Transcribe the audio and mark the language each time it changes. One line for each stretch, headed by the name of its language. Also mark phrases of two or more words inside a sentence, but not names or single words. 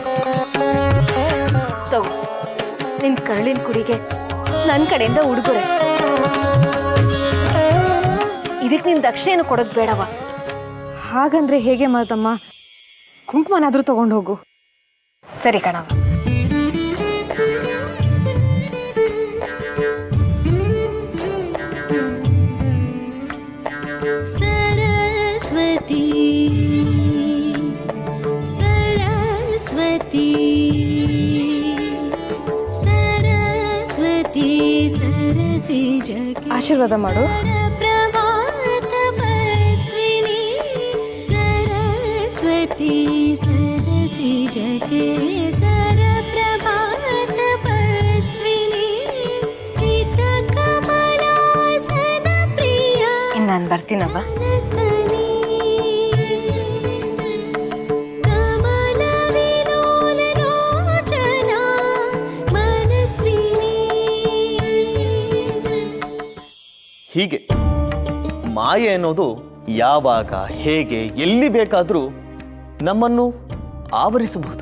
Kannada: ತಗೋ, ನಿನ್ ಕರುಳಿನ ಕುಡಿಗೆ ನನ್ ಕಡೆಯಿಂದ ಉಡುಗೊರೆ. ಇದಕ್ ನಿನ್ ದಕ್ಷಿಣೆಯನ್ನು ಕೊಡೋದ್ ಬೇಡವ. ಹಾಗಂದ್ರೆ ಹೇಗೆ ಮಾತಮ್ಮ? ಕುಂಕುಮನಾದ್ರೂ ತಗೊಂಡು ಹೋಗು. ಸರಿ ಕಣವ.
Sanskrit: सरस्वती सरस्वती सरस्वती सरसी जगे
Kannada: ಆಶೀರ್ವಾದ ಮಾಡು.
Sanskrit: सरस्वती सरसी जगे सरप्रभात पस्विनी सितकमलासन प्रिया.
Kannada: ಇನ್ ನಾನ್ ಬರ್ತೀನವ್ವ. ಹೀಗೆ ಮಾಯೆ ಅನ್ನೋದು ಯಾವಾಗ, ಹೇಗೆ, ಎಲ್ಲಿ ಬೇಕಾದರೂ ನಮ್ಮನ್ನು ಆವರಿಸಬಹುದು.